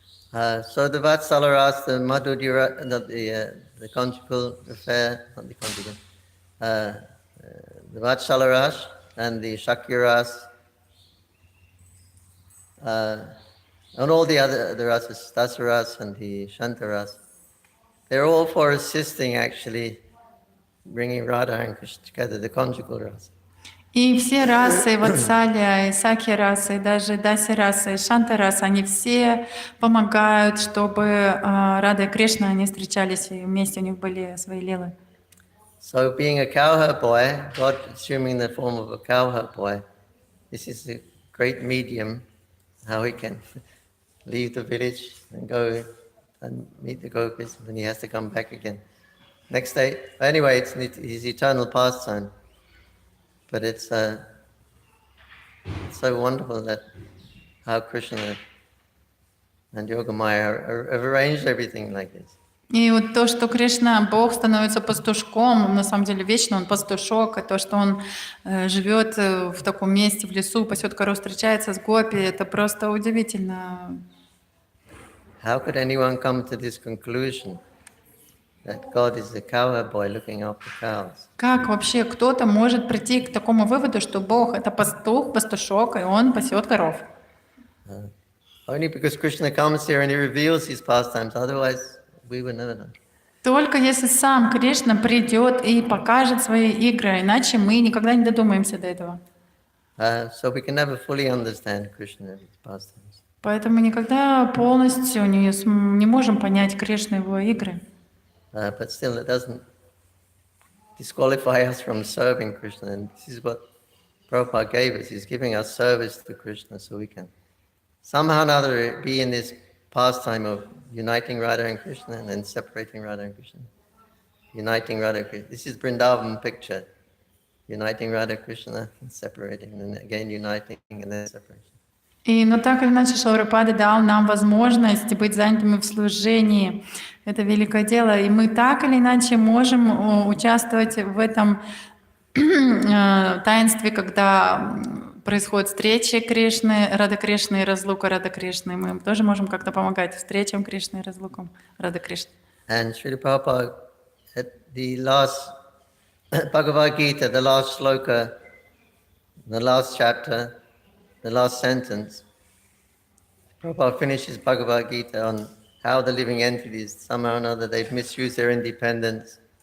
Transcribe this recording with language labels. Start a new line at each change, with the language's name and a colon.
English: So the Vatsalaras, the Madhurya, the conjugal affair, not the conjugal, the Vatsalaras and the Shakyaras, and all the other rasas, Dasaras and the Shantaras, they're all for assisting actually bringing Radha and Krishna together, the conjugal rasa.
Russian: И все расы, Ватсалия, и Саки расы, и даже Даси расы, и Шанта расы, они все помогают, чтобы Рада и Кришна, они встречались, и вместе у них были свои лилы.
English: So being a cowherd boy, God assuming the form of a cowherd boy, this is a great medium, how he can leave the village and go and meet the gopis, and he has to come back again. Next day, anyway, it's his eternal pastime. But it's so wonderful that how Krishna and Yogamaya have arranged everything like this.
Russian: И вот то, что Кришна, Бог, становится пастушком, на самом деле вечно он пастушок, и то, что он живет в таком месте, в лесу, пасет коров, встречается с гопи, это просто удивительно.
English: How could anyone come to this conclusion that God is the cowherd boy looking after cows?
Russian: Как вообще кто-то может прийти к такому выводу, что Бог — это пастух, пастушок, и он пасет коров?
English: Only because Krishna comes here and he reveals his pastimes, otherwise we would never know.
Russian: Только если сам Кришна придет и покажет свои игры, иначе мы никогда не додумаемся до этого.
English: So we can never fully understand Krishna and his pastimes.
Russian: Поэтому никогда полностью не можем понять Кришну и его игры.
English: But still, it doesn't disqualify us from serving Krishna. And this is what Prabhupada gave us. He's giving us service to Krishna so we can somehow or another be in this pastime of uniting Radha and Krishna and then separating Radha and Krishna. Uniting Radha and Krishna. This is Vrindavan picture. Uniting Radha and Krishna and separating, and then again uniting and then separating.
Russian: Но так или иначе Шрила Прабхупада дал нам возможность быть занятыми в служении. Это великое дело. И мы так или иначе можем участвовать в этом таинстве, когда происходит встреча Кришны, Рады Кришны и разлука Рады Кришны. Мы тоже можем как-то помогать встречам Кришны и разлукам Рады Кришны.
English: And Srila Prabhupada, at the last Bhagavad Gita, the last shloka, the last chapter, the last sentence, Prabhupada finishes Bhagavad Gita on how the living entities, somehow or another, they've misused their independence.